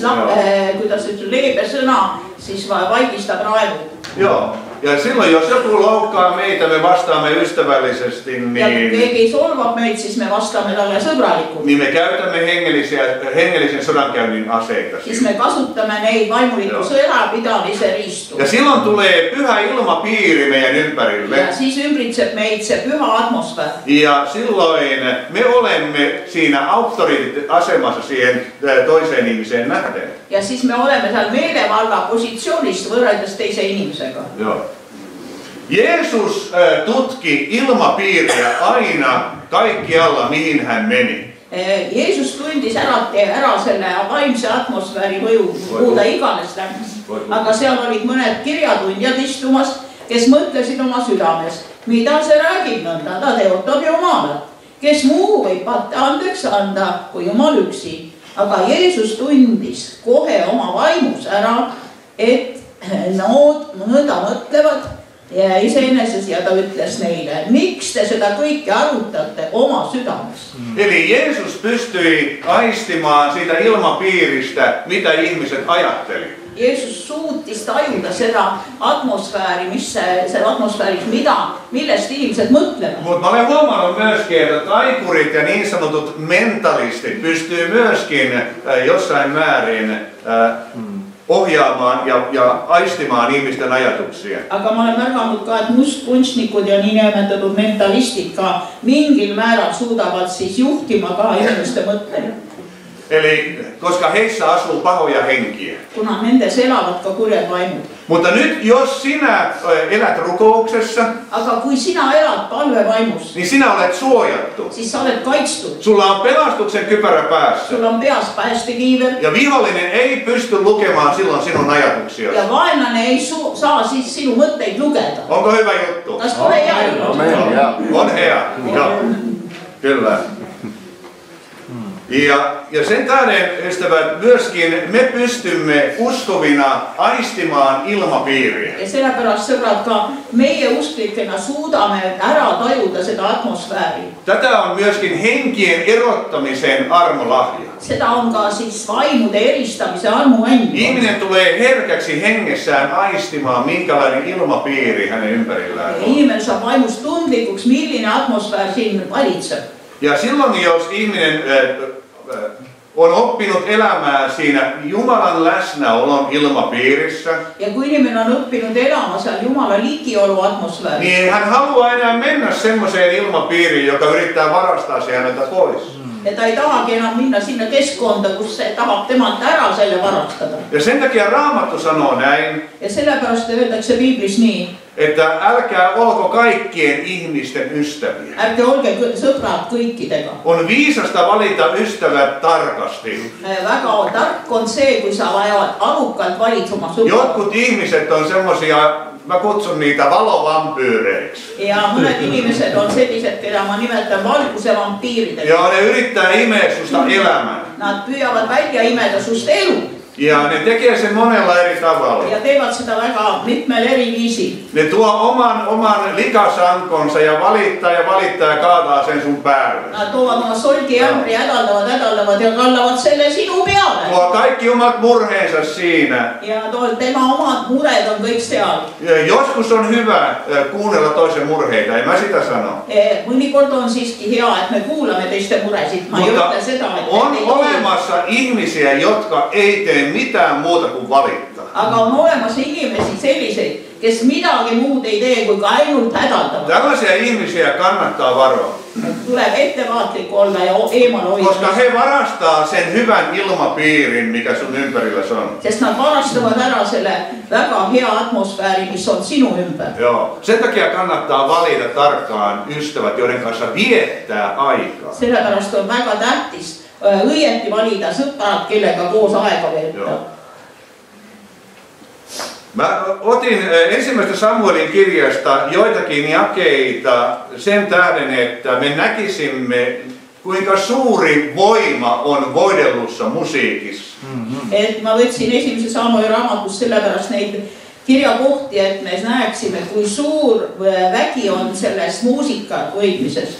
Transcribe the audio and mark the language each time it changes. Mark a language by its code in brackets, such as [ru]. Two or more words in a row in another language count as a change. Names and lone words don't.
[et] Joo. kuidas ütleb, leebe sõna, siis vaigistab raevu. [fi] Joo. Ja silloin jos joku loukkaa meitä, me vastaamme ystävällisesti, [et] Ja kui niin, keegi solvab meid, siis me vastame talle sõbralikult. [fi] niin me käytämme hengellisen sodankäynnin aseita. [et] Siis me kasutame neid vaimuliku Joo. sõjapidamise riistu. [fi] Ja silloin tulee pyhä ilmapiiri meidän ympärille. [et] Ja siis ümbritseb meid see püha atmosfäär. [fi] Ja silloin me olemme siinä auktoriteettiasemassa siihen toiseen ihmiseen nähden. [et] Ja siis me oleme seal meelevalla positsioonist võrreldes teise inimesega. [fi] Joo. Jeesus tutki ilmapiiriä aina kaikkialla, mihin hän meni. [et] Jeesus tundis ära selle vaimse atmosfääri mõju, kuhu ta iganes läks. Aga seal olid mõned kirjatundjad istumas, kes mõtlesid oma südames, mida see räägib nõnda, ta teotab Jumalat. Kes muu võib andeks anda kui Jumal üksi. Aga Jeesus tundis kohe oma vaimus ära, et nood nõnda mõtlevad ja iseeneses ja ta ütles neile, miks te seda kõike arutate oma südames. [fi] Eli Jeesus pystyi aistimaan siitä ilmapiiristä, mitä ihmiset ajatteli. [et] Jeesus suutis tajuda seda atmosfääri, millest ihmiset mõtlevad. [fi] Mutta mä olen huomannut myöskin, että taikurit ja niin sanotut mentalistit pystyy myöskin jossain määrin ohjaamaan ja aistimaan ihmisten ajatuksia. [et] Aga ma olen märganud ka, et mustkunstnikud ja niinimetatud mentalistid ka mingil määral suudavad siis juhtima ka inimeste mõtteid. [fi] Eli koska heissä asuu pahoja henkiä. [et] Kuna nendes elavad ka kurjad vaimud. [fi] Mutta nyt jos sinä elät rukouksessa, [et] Aga kui sina elad palvevaimus, [fi] niin sinä olet suojattu. [et] siis sa oled kaitstud. [fi] Sulla on pelastuksen kypärä päässä. [et] Sul on peas päästekiiver [fi] Ja vihollinen ei pysty lukemaan silloin sinun ajatuksiasi. [et] ja vaenlane ei saa siis sinu mõtteid lugeda. [fi] Onko hyvä juttu? [et] Kas pole hea juttu? On hea. [fi] Joo. Kyllä. Ja sen tähden, ystävät, myöskin me pystymme uskovina aistimaan ilmapiiriä. [et] Ja sellepärast sõbrad ka meie usklikena suudame ära tajuda seda atmosfääri. [fi] Tätä on myöskin henkien erottamisen armolahja. [et] Seda on ka siis vaimude eristamise armuand. [fi] Ihminen tulee herkäksi hengessään aistimaan, minkälainen ilmapiiri hänen ympärillään on. [et] Inimene saab vaimust tundlikuks, milline atmosfäär siin valitseb. [fi] Ja silloin, jos ihminen on oppinut elämään siinä Jumalan läsnäolon ilmapiirissä, [et] ja kui inimene on õppinud elama seal Jumala ligiolu atmosfääris, [fi] niin ei hän halua enää mennä semmoiseen ilmapiiriin, joka yrittää varastaa se häneltä pois. [et] ja ta ei tahagi enam minna sinna keskkonda, kus se tahab temalt ära selle varastada. [fi] Ja sen takia Raamattu sanoo näin, [et] Ja sellepärast öeldakse Piiblis nii, [fi] että älkää olko kaikkien ihmisten ystäviä. [et] ärge olge sõbrad kõikidega. [fi] On viisasta valita ystävät tarkasti. [et] Väga tark on see, kui sa vajavad arukalt valitsema sõpra. [fi] Jotkut ihmiset on semmosia, mä kutsun niitä valovampyyreiksi. [et] Ja mõned inimesed on sellised, keda ma nimetan valguse vampiiridega. [fi] Ja ne yrittää imeä susta elämän. [et] Nad püüavad välja imeda sust elu. [fi] Ja ne tekee sen monella eri tavalla. [et] Ja teevad seda väga mitmel eri viisil. [fi] Ne tuo oman likasankonsa ja valittaa ja kaataa sen sun päälle. [et] Nad toovad oma solgijämbri, hädaldavad ja kallavad selle sinu peale. [fi] Tuo kaikki omat murheensa siinä. [et] Ja tema omad mured on kõik seal. [fi] Joskus on hyvä kuunnella toisen murheita, en mä sitä sano. [et] Mõnikord on siiski hea, et me kuulame teiste muresid. Ma ei ütle seda, et [fi] on olemassa ihmisiä, jotka ei tee mitään muuta kuin valittaa. [et] Aga on olemassa inimesi selliseid, kes midagi muud ei tee, kui ka ainult hädaldavad. [fi] Tällaisia ihmisiä kannattaa varoa. [et] Tuleb ettevaatlik olla ja eemal hoida. [fi] Koska he varastaa sen hyvän ilmapiirin, mikä sun ympärilläsi on. [et] Sest nad varastavad ära selle väga hea atmosfääri, mis on sinu ympär. [fi] Joo. Sen takia kannattaa valita tarkkaan ystävät, joiden kanssa viettää aikaa. [et] Sellepärast on väga tähtis õieti valida sõprad, kellega koos aega veettaa. [fi] Mä otin ensimmäistä Samuelin kirjasta joitakin jakeita sen tähden, että me näkisimme, kuinka suuri voima on voidellussa musiikissa. [et] Et ma võtsin esimese Samueli raamatust sellepärast neid kirjakohti, et me näeksime, kui suur vägi on selles muusika hoidmises.